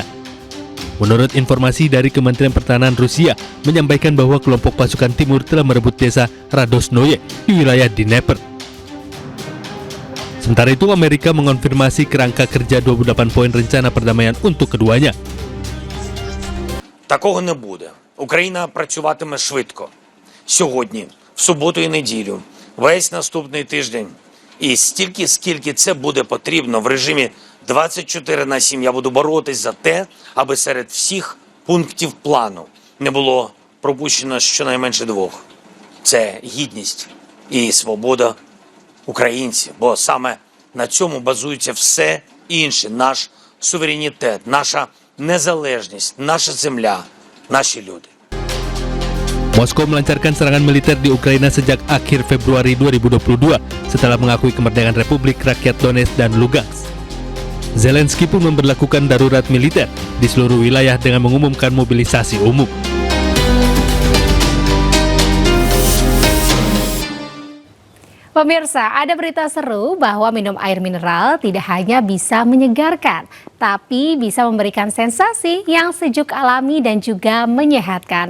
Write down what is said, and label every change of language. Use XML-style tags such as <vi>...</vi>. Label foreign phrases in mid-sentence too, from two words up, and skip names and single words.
<id>Menurut informasi dari Kementerian Pertahanan Rusia, menyampaikan bahwa kelompok pasukan timur telah merebut desa Radosnoye di wilayah Dnepr. Sementara itu, Amerika mengonfirmasi kerangka kerja 28 poin rencana perdamaian untuk keduanya.</id> <uk>Такого не буде. Україна працюватиме швидко. Сьогодні, в суботу і неділю, весь наступний тиждень. І стільки, скільки це буде потрібно в режимі 24/7 я буду боротись за те, аби серед всіх пунктів плану не було пропущено щонайменше двох. Це гідність і свобода українців, бо саме на цьому базується все інше. Наш суверенітет, наша незалежність, наша земля, наші люди.</uk> <id>Moskow melancarkan serangan militer di Ukraina sejak akhir Februari 2022 setelah mengakui kemerdekaan Republik Rakyat Donetsk dan Lugansk. Zelensky pun memberlakukan darurat militer di seluruh wilayah dengan mengumumkan mobilisasi umum. Pemirsa, ada berita seru bahwa minum air mineral tidak hanya bisa menyegarkan, tapi bisa memberikan sensasi yang sejuk alami dan juga menyehatkan.</id>